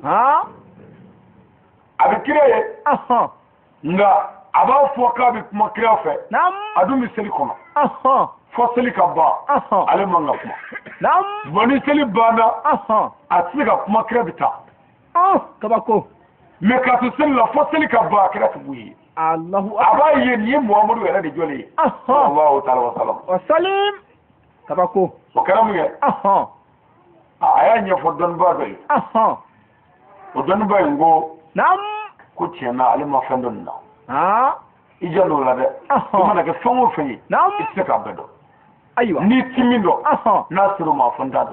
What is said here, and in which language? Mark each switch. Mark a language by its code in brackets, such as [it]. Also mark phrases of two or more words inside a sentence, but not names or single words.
[bm] a bɛ kira ye nka a b'a fɔ k'a bɛ kuma kira fɛ a dun bɛ seli kɔnɔ fɔ seli ka ban ale man ka kuma bon ni seli banna a tɛ se ka kuma kira bɛ taa kabako mais ka to seli la fɔ seli ka ban kira tɛ b'u ye a b'a ye nin ye Muhamadu yɛrɛ de jɔlen ye [ar] صلى الله عليه وسلم و سلم kabako [bm] o kɛra mun ye a y'a ɲɛfɔ dɔnniba dɔ ye o dɔnniba in ko ko tiɲɛna ale ma fɛn dɔ nin na i jal'o la dɛ i mana kɛ fɛn o fɛn ye i tɛ se k'a bɛɛ dɔn ayiwa n'i ti min dɔn n'a sera o ma fɔ n t'a dɔn